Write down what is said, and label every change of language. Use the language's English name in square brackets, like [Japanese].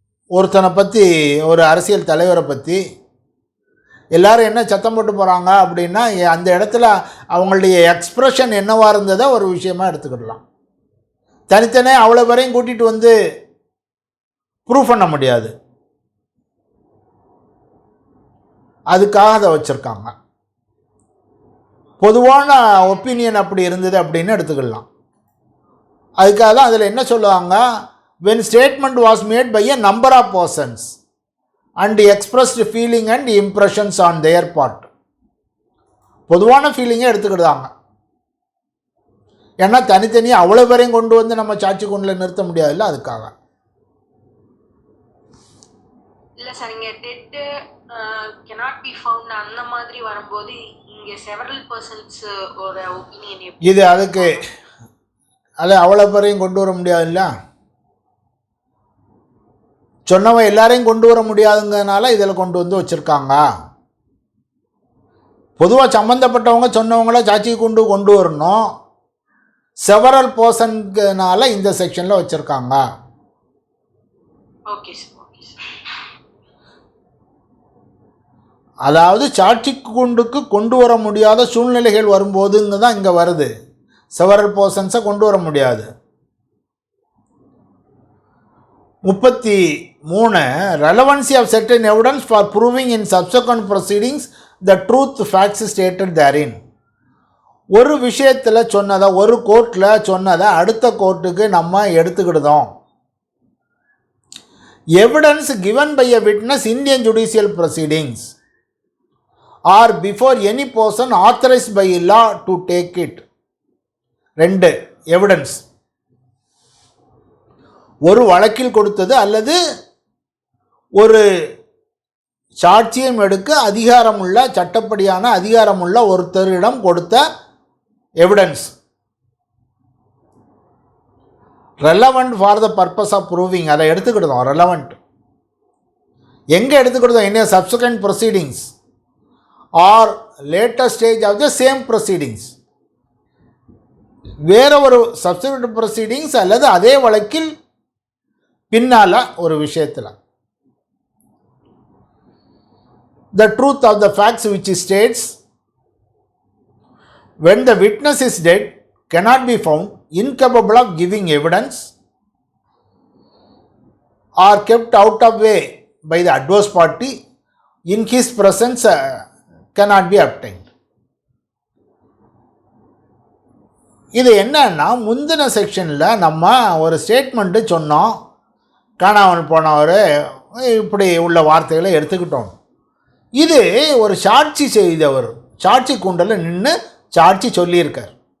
[Tamil] ஒருத்தனை பற்றி, ஒரு அரசியல் தலைவரை பற்றி எல்லோரும் என்ன சத்தம் போட்டு போகிறாங்க அப்படின்னா, அந்த இடத்துல அவங்களுடைய எக்ஸ்ப்ரெஷன் என்னவாக இருந்ததை ஒரு விஷயமாக எடுத்துக்கிடலாம். தனித்தனியாக அவ்வளோ பேரையும் கூட்டிகிட்டு வந்து ப்ரூவ் பண்ண முடியாது. அதுக்காக அதை வச்சுருக்காங்க. பொதுவான ஒப்பீனியன் அப்படி இருந்தது அப்படின்னு எடுத்துக்கலாம். அதுக்காக தான் அதில் என்ன சொல்லுவாங்க, [English] when statement was made by a number of persons and expressed feeling and impressions on their part. [Tamil] பொதுவான ஃபீலிங்கை எடுத்துக்கிட்டாங்க. ஏன்னா தனித்தனியாக அவ்வளோ பேரையும் கொண்டு வந்து நம்ம சாட்சி கொண்டில் நிறுத்த முடியாதுல்ல, அதுக்காக. இல்லை சார், இங்கே டெட்டு [English] cannot be found [Tamil] அந்த மாதிரி வரும்போது இங்கே [English] several persons [Tamil] ஒரு ஒப்பீனியன் இது அதுக்கு அது அவ்வளோ பேரையும் கொண்டு வர முடியாதுல்ல. சொன்னவன் எல்லாரையும் கொண்டு வர முடியாதுங்கிறதுனால இதில் கொண்டு வந்து வச்சுருக்காங்க. பொதுவாக சம்மந்தப்பட்டவங்க சொன்னவங்கள சாட்சிக்கு கொண்டு வரணும். செவரல் பர்சன்கிறதுனால இந்த செக்ஷனில் வச்சுருக்காங்க. Okay sir. அதாவது சாட்சிக்கு கொண்டு வர முடியாத சூழ்நிலைகள் வரும்போதுங்க தான் இங்கே வருது. செவரல் பர்சன்ஸை கொண்டு வர முடியாது. [English] 33 relevancy of certain evidence for proving in subsequent proceedings the truth facts stated therein. [Tamil] ஒரு விஷயத்தில் சொன்னதை, ஒரு கோர்ட்டில் சொன்னதை அடுத்த கோர்ட்டுக்கு நம்ம எடுத்துக்கிடுதோம். [English] Evidence given by a witness in Indian judicial proceedings or before any person authorized by law to take it. [Tamil] 2 evidence ஒரு வழக்கில் கொடுத்தது அல்லது ஒரு சாட்சியம் எடுக்க அதிகாரமுள்ள, சட்டப்படியான அதிகாரமுள்ள ஒருத்தரிடம் கொடுத்த evidence. [English] relevant for the purpose of proving, [Tamil] அதை எடுத்துக்கிட்டோம். [English] relevant [Tamil] எங்கே எடுத்துக்கிட்டோம்? [English] என்ன subsequent proceedings or later stage of the same proceedings. [Tamil] வேற ஒரு சப்சிக்வெண்ட் ப்ரொசீடிங்ஸ் அல்லது அதே வழக்கில் பின்னால் ஒரு விஷயத்தில். [English] The truth of the facts which states when the witness is dead cannot be found, incapable of giving evidence or kept out of way by the adverse party in his presence cannot be obtained. [Tamil] இது என்னன்னா, முந்தின செக்ஷனில் நம்ம ஒரு statement சொன்னோம், காணாமல் போனவர் இப்படி உள்ள வார்த்தைகளை எடுத்துக்கிட்டோம். இது ஒரு சாட்சி செய்தவர் சாட்சி கூண்டலில் நின்று சாட்சி சொல்லியிருக்கார்.